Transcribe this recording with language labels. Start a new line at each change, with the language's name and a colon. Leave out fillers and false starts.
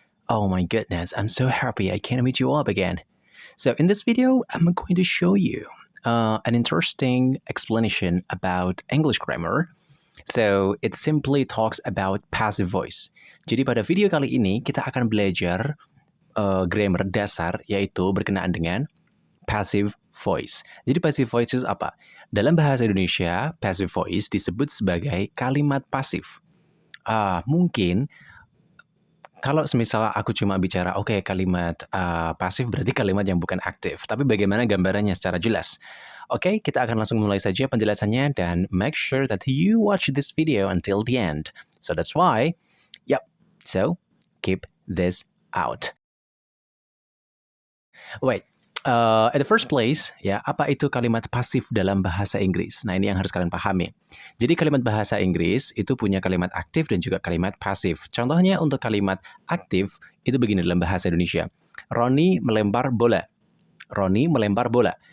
English: Oh my goodness, I'm so happy I can meet you up again. So in this video, I'm going to show you an interesting explanation about English grammar. So it simply talks about passive voice.
Indonesian: Jadi pada video kali ini kita akan belajar grammar dasar yaitu berkenaan dengan passive voice. Jadi passive voice itu apa? Dalam bahasa Indonesia, passive voice disebut sebagai kalimat pasif. Mungkin kalau semisal aku cuma bicara, oke, kalimat pasif berarti kalimat yang bukan aktif. Tapi bagaimana gambarannya secara jelas? Oke, kita akan langsung mulai saja penjelasannya dan
English: make sure that you watch this video until the end. So that's why, so keep this out. Wait. At the first place,
Indonesian: apa itu kalimat pasif dalam bahasa Inggris? Nah, ini yang harus kalian pahami. Jadi kalimat bahasa Inggris itu punya kalimat aktif dan juga kalimat pasif. Contohnya untuk kalimat aktif itu begini dalam bahasa Indonesia. Roni melempar bola. Roni melempar bola.